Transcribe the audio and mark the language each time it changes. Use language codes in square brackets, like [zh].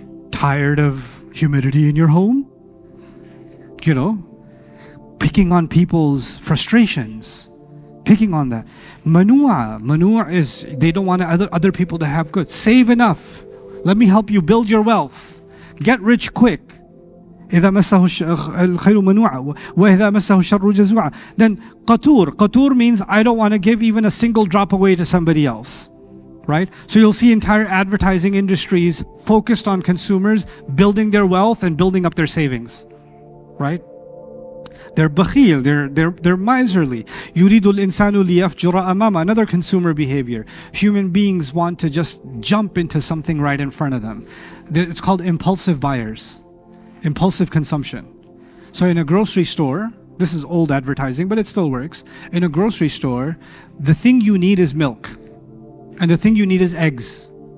[en] Tired of humidity in your home? You know? Picking on people's frustrations. Picking on that. Manua is they don't want other people to have good. Save enough. Let me help you build your wealth. Get rich quick. [ar] إذا مسه الخير منوعا وإذا مسه الشر جزوعا. [en] Then qatur means I don't want to give even a single drop away to somebody else. Right? So you'll see entire advertising industries focused on consumers building their wealth and building up their savings. Right? They're bakhil, they're miserly. [ar] يريد الإنسان ليفجر أمامه. [en] Another consumer behavior. Human beings want to just jump into something right in front of them. It's called impulsive buyers. Impulsive consumption. So in a grocery store, this is old advertising, but it still works. In a grocery store, the thing you need is milk. And the thing you need is eggs.